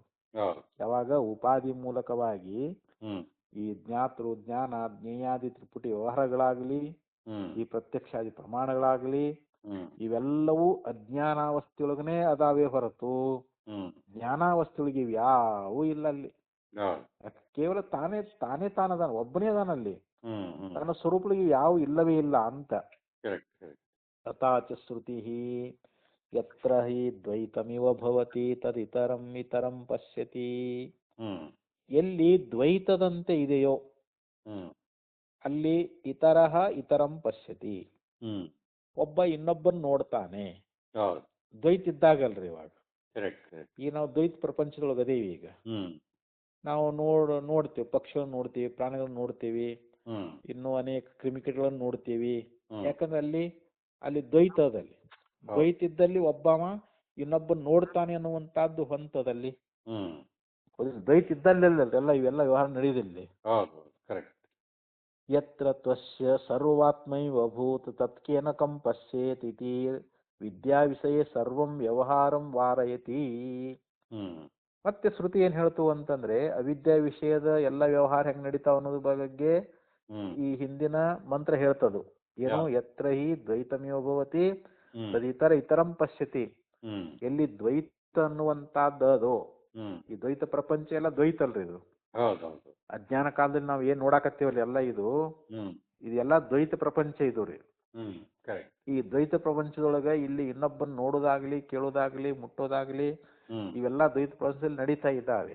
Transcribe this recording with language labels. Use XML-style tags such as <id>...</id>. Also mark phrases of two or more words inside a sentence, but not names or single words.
<kn>ಯಾವಾಗ ಉಪಾಧಿ ಮೂಲಕವಾಗಿ ಈ ಜ್ಞಾತೃ ಜ್ಞಾನ ಜ್ಞೇಯಾದಿ ತ್ರಿಪುಟಿ ವ್ಯವಹಾರಗಳಾಗ್ಲಿ ಈ ಪ್ರತ್ಯಕ್ಷಾದಿ ಪ್ರಮಾಣಗಳಾಗ್ಲಿ ಇವೆಲ್ಲವೂ ಅಜ್ಞಾನಾವಸ್ಥೆಯೊಳಗನೆ ಅದಾವೆ ಹೊರತು ಜ್ಞಾನಾವಸ್ಥೆಯೊಳಗೆ ಇವ್ಯಾವೂ ಇಲ್ಲ ಅಲ್ಲಿ. ಕೇವಲ ತಾನದಾನ, ಒಬ್ಬನೇ ಅದಾನಲ್ಲಿ, ತನ್ನ ಸ್ವರೂಪಗಳಿಗೆ ಯಾವ ಇಲ್ಲವೇ ಇಲ್ಲ ಅಂತ.</kn> <sa>ತಥಾಚ ಶ್ರುತಿ ಯತ್ರ ಹಿ ದ್ವೈತಮಿವ ಭವತಿ ತದಿತರಂ ಇತರಂ ಪಶ್ಯತಿ.</sa> <kn>ಎಲ್ಲಿ ದ್ವೈತದಂತೆ ಇದೆಯೋ ಅಲ್ಲಿ</kn> <sa>ಇತರಃ ಇತರಂ ಪಶ್ಯತಿ.</sa> <kn>ಒಬ್ಬ ಇನ್ನೊಬ್ಬನ್ ನೋಡ್ತಾನೆ. ದ್ವೈತ ಇದ್ದಾಗಲ್ರಿ ಇವಾಗ. ಈಗ ನಾವು ದ್ವೈತ ಪ್ರಪಂಚದೊಳಗೆ ಅದೇವಿ. ಈಗ ನಾವು ನೋಡ್ತೀವಿ, ಪಕ್ಷಿಗಳನ್ನು ನೋಡ್ತೀವಿ, ಪ್ರಾಣಿಗಳನ್ನು ನೋಡ್ತೀವಿ, ಇನ್ನೂ ಅನೇಕ ಕ್ರಿಮಿಕೀಟಗಳನ್ನು ನೋಡ್ತೀವಿ. ಯಾಕಂದ್ರೆ ಅಲ್ಲಿ ದ್ವೈತ ಅದಲ್ಲಿ. ದ್ವೈತ ಇದ್ದಲ್ಲಿ ಒಬ್ಬವ ಇನ್ನೊಬ್ಬ ನೋಡ್ತಾನೆ ಅನ್ನುವಂತಹದ್ದು ಹೊಂತದಲ್ಲಿ. ದ್ವೈತ ಇದ್ದಲ್ಲೆಲ್ಲ ಇವೆಲ್ಲ ವ್ಯವಹಾರ ನಡೆಯುದಿಲ್ಲ.</kn> <sa>ಯತ್ರ ತ್ವಸ್ಯ ಸರ್ವಾತ್ಮೈವ ಭೂತ್ ತತ್ಕೇನ ಕಂ ಪಶ್ಯೇತ್ ಇತಿ ವಿದ್ಯಾ ವಿಷಯ ಸರ್ವಂ ವ್ಯವಹಾರಂ ವಾರಯತಿ.</sa> <kn>ಮತ್ತೆ ಶ್ರುತಿ ಏನ್ ಹೇಳ್ತು ಅಂತಂದ್ರೆ ಅವಿದ್ಯಾ ವಿಷಯದ ಎಲ್ಲ ವ್ಯವಹಾರ ಹೆಂಗ್ ನಡೀತಾವ ಅನ್ನೋದ್ರ ಬಗ್ಗೆ ಈ ಹಿಂದಿನ ಮಂತ್ರ ಹೇಳ್ತದು. ಏನು?</kn> <sa>ಯತ್ರ ಹಿ ದ್ವೈತಮಿವ ಭವತಿ ತದಿತರ ಇತರಂ ಪಶ್ಯತಿ.</sa> <kn>ಎಲ್ಲಿ ದ್ವೈತ ಅನ್ನುವಂತಹದ್ದು, ಈ ದ್ವೈತ ಪ್ರಪಂಚ ಎಲ್ಲ ದ್ವೈತ ಅಲ್ರಿ ಇದು. ಅಜ್ಞಾನ ಕಾಲದಲ್ಲಿ ನಾವ್ ಏನ್ ನೋಡಾಕತ್ತೀವಲ್ಲ ಎಲ್ಲ ಇದೆಲ್ಲ ದ್ವೈತ ಪ್ರಪಂಚ ಇದು ರೀ. ಈ ದ್ವೈತ ಪ್ರಪಂಚದೊಳಗ ಇಲ್ಲಿ ಇನ್ನೊಬ್ಬನ್ ನೋಡೋದಾಗ್ಲಿ, ಕೇಳೋದಾಗ್ಲಿ, ಮುಟ್ಟೋದಾಗ್ಲಿ ಇವೆಲ್ಲ ದ್ವೈತ ಪ್ರಪಂಚದಲ್ಲಿ ನಡೀತಾ ಇದ್ದಾವೆ.</kn>